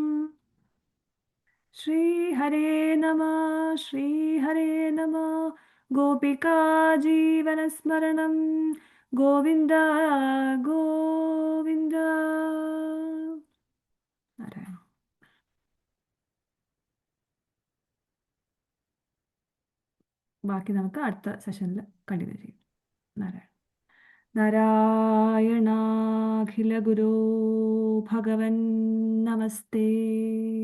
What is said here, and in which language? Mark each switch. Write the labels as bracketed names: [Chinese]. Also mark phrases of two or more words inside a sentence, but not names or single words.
[Sanskrit] श्रीहरे नमः श्रीहरे नमः। गोपिका जीवनस्मरणं गोविन्द गोविन्द। नारायण। [Malayalam] ബാക്കി നമുക്ക് അടുത്ത സെഷനിൽ കണ്ടിന്യൂ ചെയ്യും. [Sanskrit] നാരായണ നാരായണാഖില ഗുരു ഭഗവൻ നമസ്തേ.